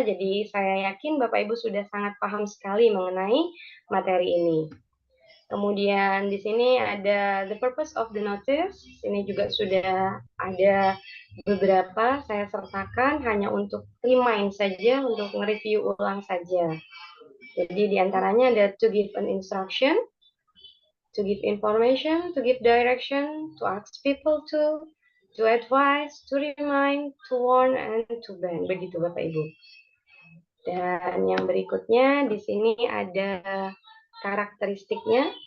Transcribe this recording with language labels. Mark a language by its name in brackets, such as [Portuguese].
[Indonesian] Jadi saya yakin Bapak Ibu sudah sangat paham sekali mengenai materi ini. Kemudian di sini ada [English] the purpose of the notice. [Indonesian] Ini juga sudah ada beberapa saya sertakan hanya untuk remind saja, untuk nge-review ulang saja. Jadi diantaranya ada [English] to give an instruction, to give information, to give direction, to ask people to advise, to remind, to warn, and to ban. [Indonesian] Begitu Bapak Ibu. Dan yang berikutnya di sini ada karakteristiknya.